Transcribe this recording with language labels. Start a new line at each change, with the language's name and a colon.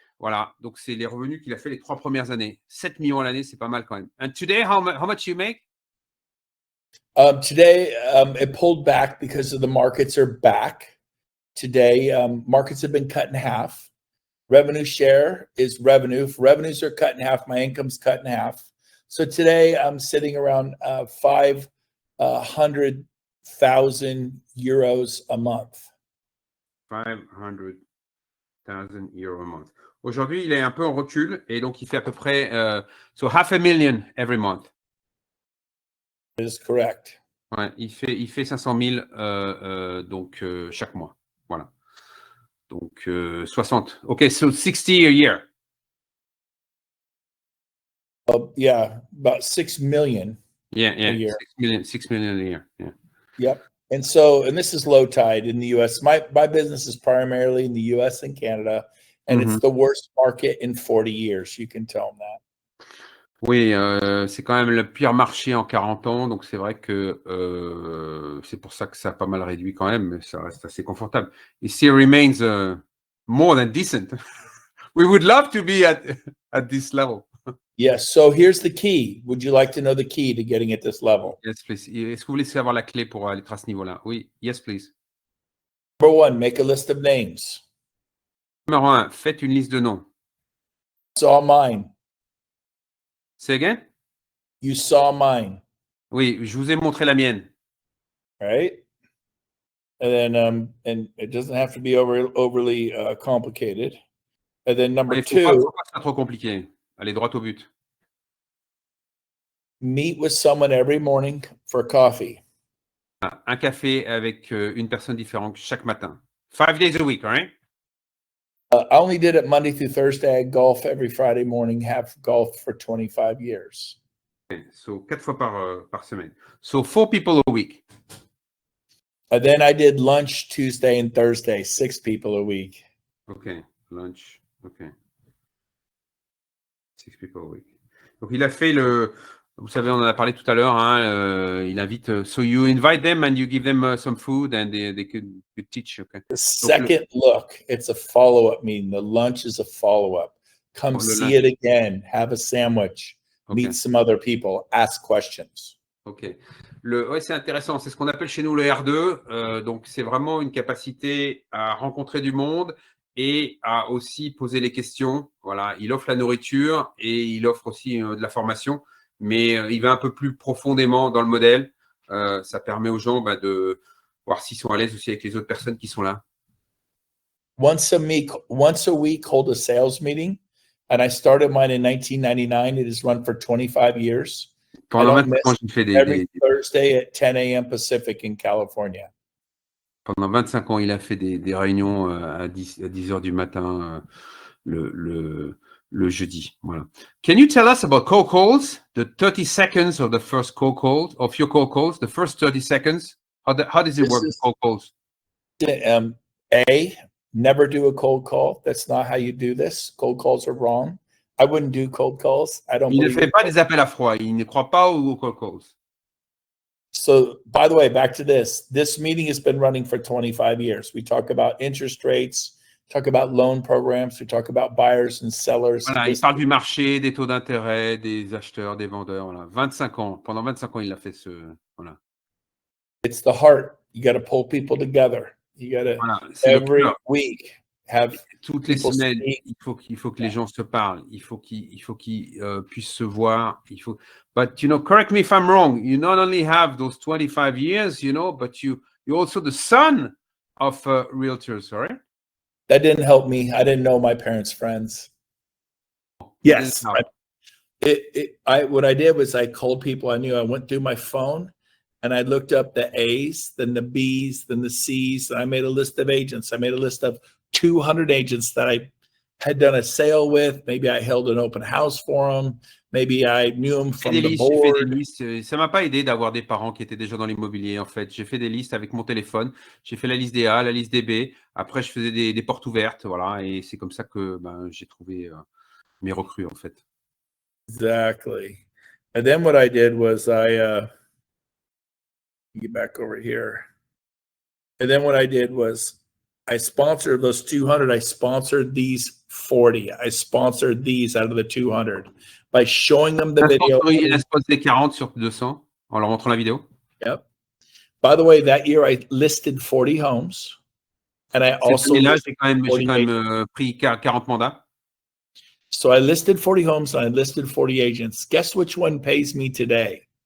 French: Voilà, donc c'est les revenus qu'il a fait les 3 premières années. 7 millions à l'année, c'est pas mal quand même.
English: And today, how much you make? Today, it pulled back because of the markets are back. Today, markets have been cut in half. Revenue share is revenue. If revenues are cut in half, my income's cut in half. So today I'm sitting around 500,000 euros a month. 500,000 euros a month.
French: Aujourd'hui, il est un peu en recul et donc il fait à peu près
English: so 500,000 every month. That is correct.
French: Ouais, il fait 500 000 donc chaque mois. Voilà. Donc 60.
English: Okay, so 60 a year. Yeah, about 6 million. Yeah, a year. 6 million a year. Yeah. Yep. And this is low tide in the US. My business is primarily in the US and Canada, and it's the worst market in 40 years. You can tell them that.
French: Oui, c'est quand même le pire marché en 40 ans, donc c'est vrai que c'est pour ça que ça a pas mal réduit quand même, mais ça reste assez confortable.
English: It still remains more than decent. We would love to be at this level. Yes, so here's the key. Would you like to know the key to getting at this level? Yes, please.
French: Est-ce que vous voulez savoir la clé pour être à ce niveau-là?
English: Oui, yes, please. Number 1, make a list of names.
French: Numéro 1, faites une liste de noms.
English: Saw mine. Say again? You saw mine.
French: Oui, je vous ai montré la mienne.
English: Right? And then and it doesn't have to be overly complicated. And then number 2,
French: faut pas que ça soit trop compliqué. Allez droit au but.
English: meet with someone every morning for coffee.
French: Un café avec une personne différente chaque matin.
English: 5 days a week, right? I only did it Monday through Thursday. I golf every Friday morning, have golf for 25 years. Okay, so
French: 4 fois par semaine.
English: So 4 people a week. And then I did lunch Tuesday and Thursday, 6 people a week. Okay, lunch. Okay. 6 people a week.
French: Donc il a fait vous savez, on en a parlé tout à l'heure, hein, il invite,
English: so you invite them and you give them some food and they could teach. Okay. The second look, it's a follow-up meeting. The lunch is a follow-up. Come see it again, have a sandwich, meet some other people, ask questions. Ok.
French: Ouais, c'est intéressant. C'est ce qu'on appelle chez nous le R2. Donc, c'est vraiment une capacité à rencontrer du monde et à aussi poser les questions. Voilà. Il offre la nourriture et il offre aussi de la formation, mais il va un peu plus profondément dans le modèle. Ça permet aux gens de voir s'ils sont à l'aise aussi avec les autres personnes qui sont là.
English: Once a week, hold a sales meeting. And I started mine in 1999. It has run for 25 years.
French: Pendant 25 ans, j'ai fait
English: every Thursday at 10 a.m. Pacific in California.
French: Pendant 25 ans, il a fait des réunions à 10 heures du matin le jeudi. Voilà.
English: Can you tell us about cold calls? The 30 seconds of the first cold call, of your cold calls, the first 30 seconds. How does it work with cold calls? Never do a cold call. That's not how you do this. Cold calls are wrong. I wouldn't do cold calls.
French: Il ne fait pas des appels à froid. Il ne croit pas aux cold calls.
English: So, by the way, back to this. This meeting has been running for 25 years. We talk about interest rates, talk about loan programs, we talk about buyers and sellers.
French: Voilà, il parle du marché, des taux d'intérêt, des acheteurs, des vendeurs. Voilà. 25 ans. Pendant 25 ans, il a fait voilà.
English: It's the heart. You got to pull people together. You got to every week have
French: toutes les semaines. Il faut que les gens se parlent. Il faut qu'ils puissent se voir.
English: But correct me if I'm wrong. You not only have those 25 years, but you're also the son of realtors, right? That didn't help me. I didn't know my parents' friends. Yes. What I did was I called people I knew. I went through my phone and I looked up the A's, then the B's, then the C's. And I made a list of agents. I made a list of 200 agents that I had done a sale with. Maybe I held an open house for them. Maybe I knew them from the
French: J'ai fait des
English: board.
French: listes. Ça m'a pas aidé d'avoir des parents qui étaient déjà dans l'immobilier, en fait. J'ai fait des listes avec mon téléphone. J'ai fait la liste des A, la liste des B. Après, je faisais des portes ouvertes, voilà. Et c'est comme ça que j'ai trouvé mes recrues, en fait.
English: Exactly. And then what I did was get back over here. And then what I did was I sponsored those 200. I sponsored these 40. I sponsored these out of the 200 by showing them the video.
French: Il a sponsorisé 40 sur 200 en leur montrant la vidéo.
English: Yep. By the way, that year I listed 40 homes. And I also
French: là, j'ai quand même pris 40 mandats.
English: So I listed 40 homes and I listed 40 agents. Guess which one pays me today?